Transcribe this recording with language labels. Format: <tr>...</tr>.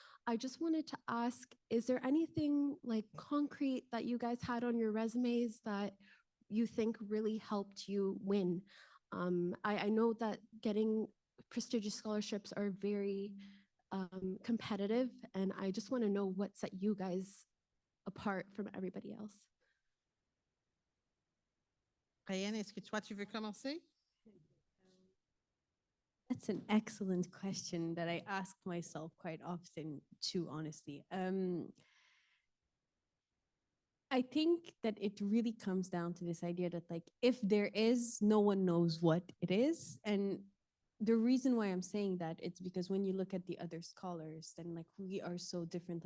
<en>I just wanted to ask, is there anything like concrete that you guys had on your resumes that you think really helped you win? I know that getting prestigious scholarships are very competitive, and I just want to know what set you guys apart from everybody else.</en> <fr>Diane, est-ce que toi, tu veux commencer?</fr> <en>That's an excellent question that I ask myself quite often too, honestly. I think that it really comes down to this idea that like, if there is, no one knows what it is. And the reason why I'm saying that, it's because when you look at the other scholars, then like we are so different.</en>